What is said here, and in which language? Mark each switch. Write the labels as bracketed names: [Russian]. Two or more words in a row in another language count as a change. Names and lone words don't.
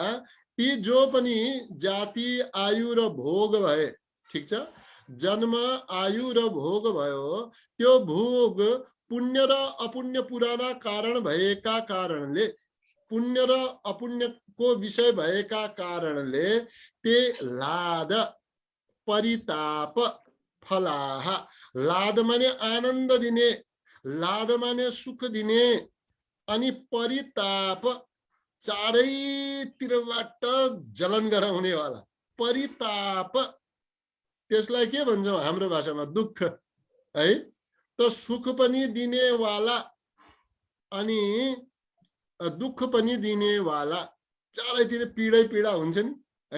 [Nepali] ती जो पनि जाति, आयु र भोग भए, ठिक छ, जन्म, आयु र भोग भयो, त्यो भोग पुण्य र अपुण्य पुराना कारण भएका कारणले, पुण्य र अपुण्यको विषय भएका कारणले [Sanskrit] ते लाद परिताप फलाह। [Nepali] लाद माने आनन्द दिने, लाद माने सुख दिने, अनि परिताप चारैतिरबाट जलन गराउने वाला परिताप, त्यसलाई के भन्छौँ हाम्रो भाषामा, दुःख है। त सुख पनि दिने वाला अनि दुःख पनि दिने वाला, चारैतिर पीडै पीडा हुन्छ नि है।